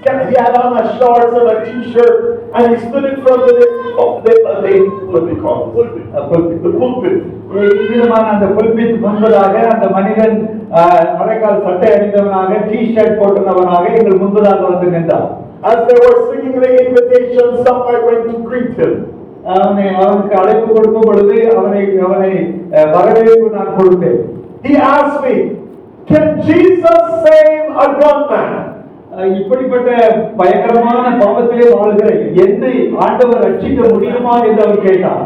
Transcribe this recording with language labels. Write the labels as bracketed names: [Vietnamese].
[English] He had on a shorts and a t-shirt, and he stood in front of what we call the pulpit. [Tamil] இவ்விதமான அந்த pulpit முன்பதாக அந்த மனிதன் அரைக்கால் சட்டை அணிந்தவனாக T-shirt போட்டவனாக எங்கள் முன்பதாக வந்து நின்றான். [English] As they were singing the invitation, somebody went to greet him. [Tamil] அவனுக்கு அழைப்பு கொடுக்கும் பொழுது அவனை வரவேற்பு நான் கொடுத்தேன். [English] He asked me, "Can Jesus save a gunman?" [Tamil] இப்படிப்பட்ட பயங்கரமான பாவத்திலே வாழ்கிற என்னை ஆண்டவர் ரட்சிக்க முடியுமா என்று அவர் கேட்டார்.